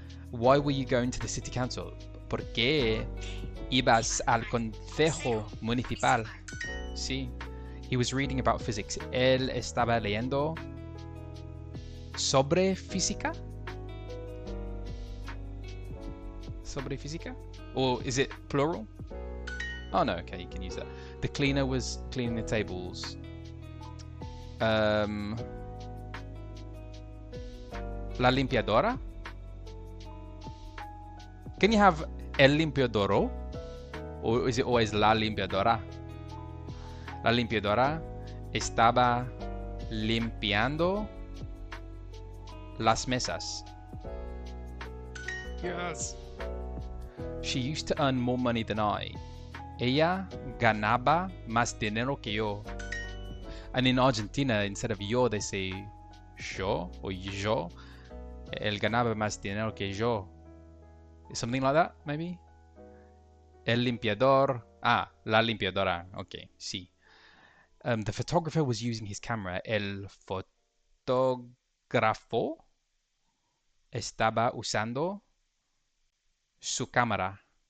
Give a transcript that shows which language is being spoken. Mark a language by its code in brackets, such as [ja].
[en] Why were you going to the city council? [es] ¿Por qué ibas al consejo municipal? Sí. [en] He was reading about physics. [es] Él estaba leyendo sobre física? [en] Sobre física? Or is it plural? Oh no, okay, you can use that. The cleaner was cleaning the tables. [es] La limpiadora? [en] Can you have el limpiadoro? Or is it always la limpiadora? [es] La limpiadora estaba limpiando las mesas. [en] Yes. She used to earn more money than I. [es] Ella ganaba más dinero que yo. [en] And in Argentina, instead of yo, they say yo or yo. [es] Él ganaba más dinero que yo. [en] Something like that, maybe? [es] El limpiador. [en] Ah, [es] la limpiadora. [en] Okay, sí. The photographer was using his camera. [es] El fotógrafo estaba usando su cámara.